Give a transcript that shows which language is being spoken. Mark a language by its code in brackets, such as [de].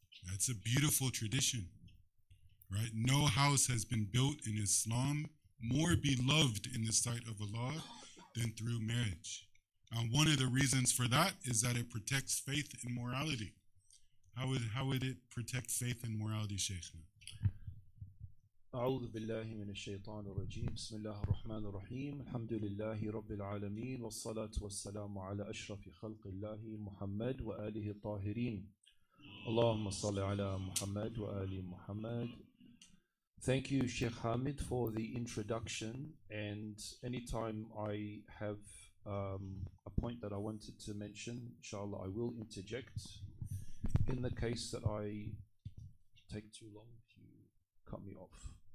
[en] That's a beautiful tradition, right? No house has been built in Islam more beloved in the sight of Allah than through marriage. And one of the reasons for that is that it protects faith and morality. How would it protect faith and morality, Shaykhna? [ar] أعوذ بالله من الشيطان الرجيم بسم الله الرحمن الرحيم الحمد لله رب العالمين والصلاة والسلام على أشرف خلق الله محمد وآله الطاهرين اللهم صل على محمد وآل محمد. [en] Thank you, Sheikh Hamid, for the introduction, and anytime I have a point that I wanted to mention, inshallah, I will interject. In the case that I take too long, you cut me off.